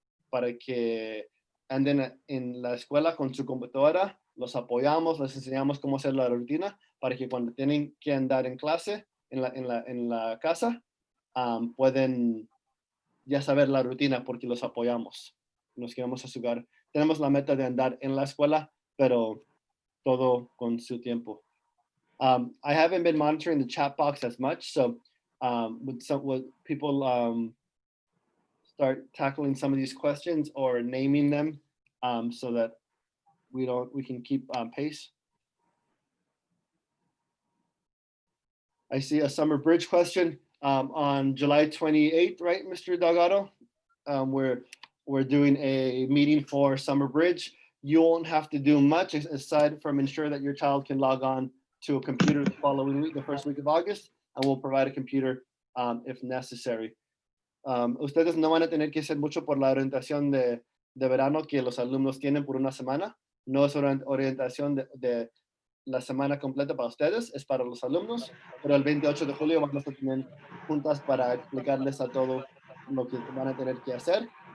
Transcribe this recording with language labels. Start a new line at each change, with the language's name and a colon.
Spanish: para que anden en la escuela con su computadora, los apoyamos, les enseñamos cómo hacer la rutina, para que cuando tienen que andar en clase, en la casa, pueden ya saber la rutina, porque los apoyamos. Nos queremos asegurar. Tenemos la meta de andar en la escuela, pero todo con su tiempo.
English: I haven't been monitoring the chat box as much, so would people start tackling some of these questions or naming them, so that we can keep pace. I see a summer bridge question on July 28th, right, Mr. Delgado? We're doing a meeting for summer bridge. You won't have to do much aside from ensure that your child can log on to a computer the following week, the first week of August, and we'll provide a computer if necessary.
Spanish: Ustedes no van a tener que hacer mucho por la orientación de verano que los alumnos tienen por una semana. No es una orientación de la semana completa para ustedes, es para los alumnos, pero el 28 de julio vamos a tener juntas para explicarles a todo lo que van a tener que hacer.